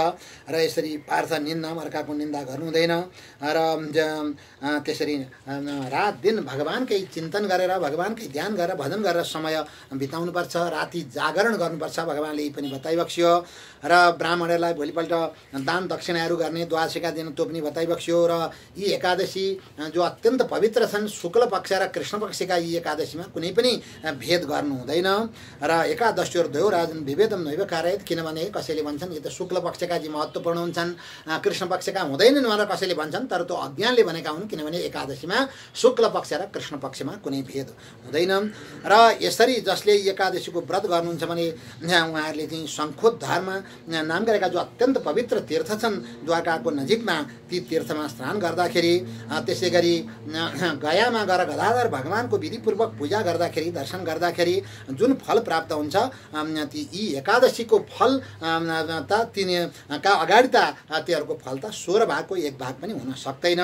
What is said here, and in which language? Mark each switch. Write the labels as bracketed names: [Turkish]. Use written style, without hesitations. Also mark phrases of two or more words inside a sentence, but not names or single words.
[Nepali] र यसरी पार्थ निन्दा, अर्काको निन्दा गर्नु हुँदैन र त्यसरी रात दिन भगवानकै चिन्तन गरेर, भगवानकै ध्यान गरेर, भजन गरेर समय बिताउनुपर्छ, राति जागरण गर्नुपर्छ, भगवानले यी पनि बताइबक्स्यो। र ब्राह्मणहरूलाई भोलिपल्ट दान दक्षिणाहरू गर्ने द्वादशीका दिन त्यो पनि बताइबक्स्यो। र यी एकादशी जो अत्यन्त पवित्र छन्, शुक्ल पक्ष र कृष्ण पक्षका यी एकादशीमा कुनै पनि भेद गर्नु हुँदैन। र एकादशीहरू [Sanskrit] द्वयो राजन विभेदम नैव कारयेत्, [Nepali] किनभने कसैले भन्छन् यो त शुक्ल पक्षका जी महत्त्वपूर्ण हुन्छन्, कृष्ण पक्षका हुँदैनन् भनेर कसैले भन्छन्, तर त्यो अज्ञानले भनेका हुन्, किनभने एकादशीमा शुक्ल पक्ष र कृष्ण पक्षमा कुनै भेद हुँदैन। र यसरी जसले एकादशीको व्रत गर्नुहुन्छ भने उहाँहरूले चाहिँ शङ्खोद्धारमा नाम गरेका जो अत्यन्त पवित्र तीर्थ छन् द्वारकाको नजिकमा, ती तीर्थमा स्नान गर्दाखेरि, त्यसै गरी गयामा गएर गदाधर भगवानको विधिपूर्वक पूजा गर्दाखेरि, दर्शन गर्दाखेरि जुन फल प्राप्त हुन्छ, यी एकादशीको फल त तिनीका अगाडि त तीहरूको फल त 16 भागको 1 भाग पनि हुन सक्दैन।